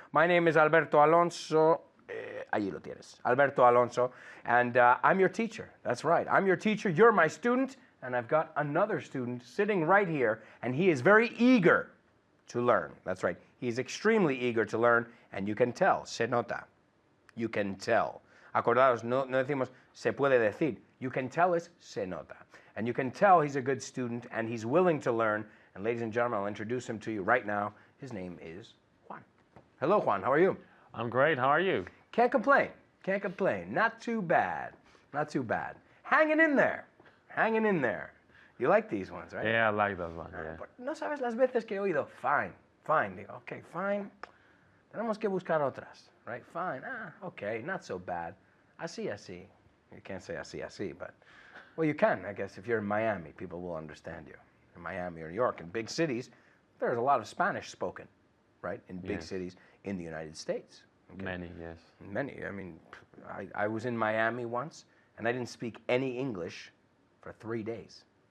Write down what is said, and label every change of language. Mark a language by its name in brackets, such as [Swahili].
[English] My name is Alberto Alonso. [Spanish] Allí lo tienes, [English] Alberto Alonso, and I'm your teacher. That's right, I'm your teacher. You're my student, and I've got another student sitting right here, and he is very eager to learn. That's right, he's extremely eager to learn, and you can tell, [Spanish] se nota. [English] You can tell. [Spanish] Acordaos, no decimos se puede decir. [English] You can tell is [Spanish] se nota. [English] And you can tell he's a good student and he's willing to learn. And ladies and gentlemen, I'll introduce him to you right now. His name is Juan. Hello, Juan. How are you? I'm great. How are you? Can't complain. Can't complain. Not too bad. Not too bad. Hanging in there. Hanging in there. You like these ones, right? Yeah, I like those ones. Yeah. [Spanish] No sabes las veces que he oído fine. Fine. Digo, okay, fine. Tenemos que buscar otras. [English] Right? Fine. Okay, not so bad. Así. You can't say así, but, well, you can, I guess. If you're in Miami, people will understand you. In Miami or New York, in big cities, there's a lot of Spanish spoken, right? In big cities in the United States. Okay? Many, yes. Many. I mean, I was in Miami once, and I didn't speak any English for 3 days.